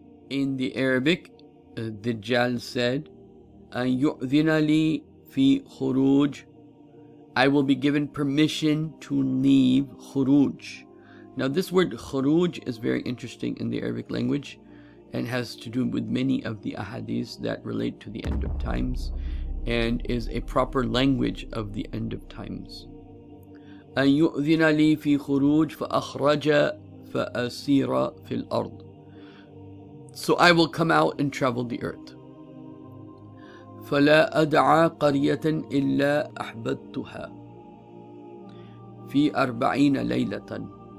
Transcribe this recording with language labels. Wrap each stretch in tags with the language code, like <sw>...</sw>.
<en>In the Arabic, Dajjal said,</en> <ar>أَن يُؤْذِنَ لِي فِي خُرُوجٍ,</ar> <en>I will be given permission to leave khuruj. Now this word khuruj is very interesting in the Arabic language and has to do with many of the ahadith that relate to the end of times and is a proper language of the end of times.</en> <ar>أن يؤذن لي في خروج فأخرج فأسير في الأرض.</ar> <en>So I will come out and travel the earth.</en> <ar>فلا أدعى قرية إلا أحببتها في 40 ليلة.</ar>